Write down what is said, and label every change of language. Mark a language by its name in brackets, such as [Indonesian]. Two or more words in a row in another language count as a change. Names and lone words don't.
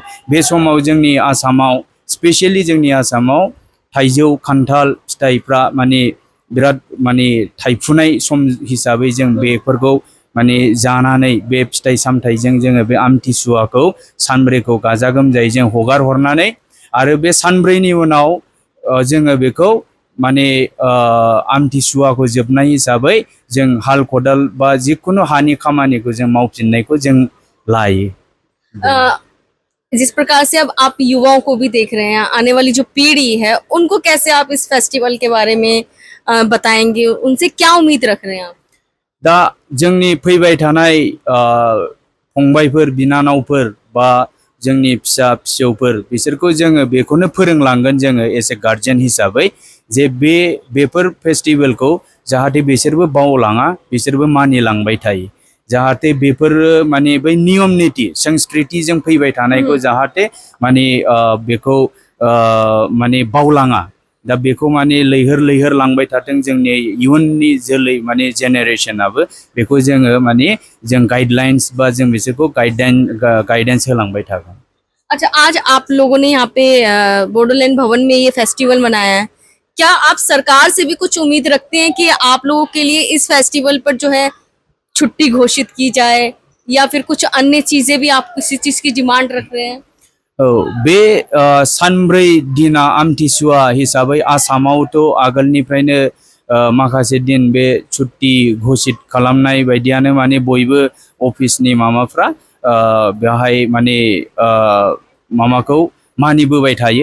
[Bodo] बे समाव जोंनि आसामाव, स्पेशली जोंनि आसामाव थाइजौ खान्थाल फिथाइफ्रा माने बिराद माने थाइफुनाय सम हिसाबै जों बेफोरखौ माने जानानै बे फिथाइ सामथाइजों जोङो बे आमथिसुवाखौ सानब्रैखौ गाजा गोमजायै जों हगार हरनानै, आरो बे सानब्रैनि उनाव जोङो बेखौ माने आमथिसुवाखौ जोबनाय हिसाबै जों हाल खदाल बा जिखुनु हानि खामानिखौ जों मावफिननायखौ जों लायो। [Hindi] जिस प्रकार से अब आप युवाओं को भी देख रहे हैं, आने वाली जो पीढ़ी है उनको कैसे आप इस फेस्टिवल के बारे में बताएंगे, उनसे क्या उम्मीद रख रहे हैं आप? [Bodo] दा जोंनि फैबाय थानाय फंबायफोर बिनानावफोर बा जोंनि फिसा फिसौफोर, बिसोरखौ जोङो बेखौनो फोरोंलांगोन जोङो [English] as a guardian [Bodo] हिसाबै, जे बेफोर फेस्टिवलखौ जाहाथे बिसोरबो बावलाङा, बिसोरबो मानिलांबाय थायो। जाहाथे बेफोरो माने बै नियम निति संस्कृतिजों फैबाय थानायखौ जाहाथे माने बेखौ माने बावलाङा। दा बेखौ माने लैहोर लैहोर लांबाय थाथों जोंनि इयुननि जोलै माने जेनेरेशनाबो, बेखौ जोङो माने जों गाइडलाइंस बा जों बिसोरखौ गाइडेंस होलांबाय थागोन। [Hindi] अच्छा, आज आप लोगों ने यहाँ पे बोडोलैंड भवन में ये फेस्टिवल मनाया है, क्या आप सरकार से भी कुछ उम्मीद रखते हैं कि आप लोगों के लिए इस फेस्टिवल पर जो है छुट्टी घोषित की जाए, या फिर कुछ अन्य चीजें भी आप किसी चीज की डिमांड रख रहे हैं? [Bodo] बे सानब्रै दिना आमथिसुवा हिसाबै आसामावथ' आगोलनिफ्रायनो माखासे दिन बे [Hindi] छुट्टी घोषित [Bodo] खालामनाय बायदियानो, माने बयबो अफिसनि मामाफ्रा बेवहाय माने मामाखौ मानिबोबाय थायो।